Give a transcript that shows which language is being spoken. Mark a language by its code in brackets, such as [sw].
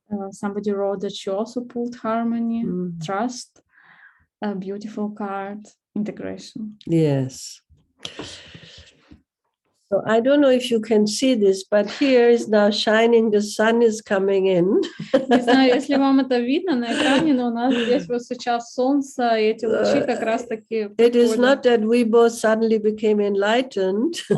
[en] Somebody wrote that she also pulled harmony. Trust. A beautiful card. Integration. Yes. So I don't know if you can see this, but here is now shining, the sun is coming in. [ru] Не знаю, если вам это видно на экране, но у нас здесь вот сейчас солнце, и эти лучи как раз-таки... [en] It is not that we both suddenly became enlightened.